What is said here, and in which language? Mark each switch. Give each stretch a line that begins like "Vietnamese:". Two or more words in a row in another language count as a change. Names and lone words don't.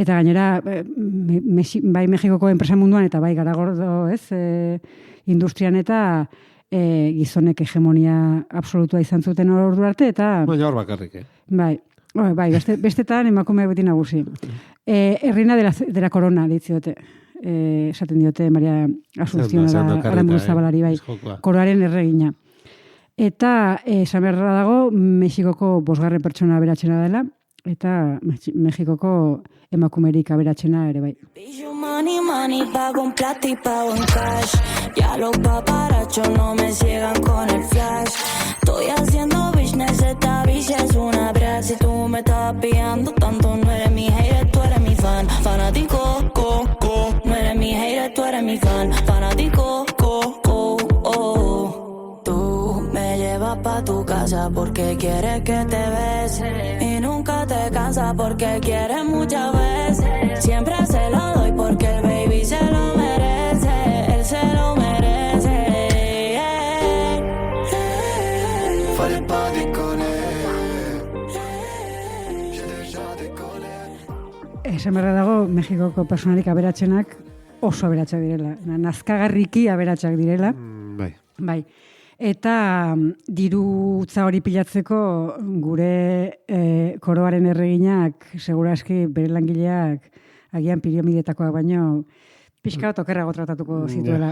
Basque: Eta gainera, bai Mexikoko enpresa munduan, eta bai Garagordo, industrian eta gizonek hegemonia absolutua izan zuten ordu arte, eta... Baina hor bakarrik, Bai, bestetan emakume beti nagusi.
Spanish: Errina de la corona,
Basque: ditziote. Esaten diote Maria Asunción Aranburuzabalari, bai. Koroaren erregina. Eta esan beharra dago Mexikoko 5. pertsona aberatxena dela, eta Mexikoko emakumerik aberatxena ere bai.
Spanish: Money, pago en plata y pago en cash. Ya los paparachos no me ciegan con el flash. Estoy haciendo business, esta bicha es una brat. Si tú me estás pillando tanto, no eres mi hater, tú eres mi fan. Fanático, no eres mi hater, tú eres mi fan. Fanático, Tú me llevas pa' tu casa porque quieres que te bese. Y nunca te cansas porque quieres muchas veces. Siempre se lo doy porque el baby se lo merece. Él se lo merece.
French: Fallait pas déconner.
Basque: Esan berra dago, Mexikoko personalik aberatsenak oso aberatsak direla. Nazkagarriki aberatsak direla. Bai. Eta dirutza hori pilatzeko gure koroaren erreginak, seguraski bere langileak agian piramidetakoak baino pixka bat okerrago tratatuko zituela.